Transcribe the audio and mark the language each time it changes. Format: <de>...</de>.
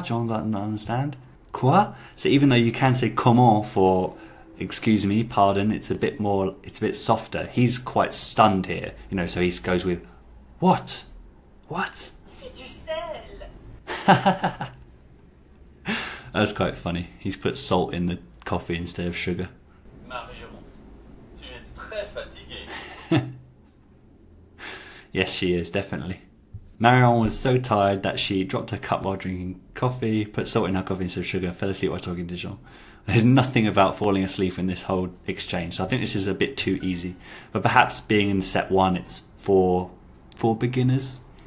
<en>John doesn't understand. Quoi? So even though you can say comment for excuse me, pardon, it's a bit softer. He's quite stunned here, so he goes with what? What?</en> <fr>C'est du sel.</fr> <en>That's quite funny. He's put salt in the coffee instead of sugar.</en> <fr>Marion, tu es très fatiguée.</fr> <en>Yes, she is, definitely. Marion was so tired that she dropped her cup while drinking coffee, put salt in her coffee instead of sugar, fell asleep while talking to Jean. There's nothing about falling asleep in this whole exchange, so I think this is a bit too easy. But perhaps being in step one, it's for beginners.</en>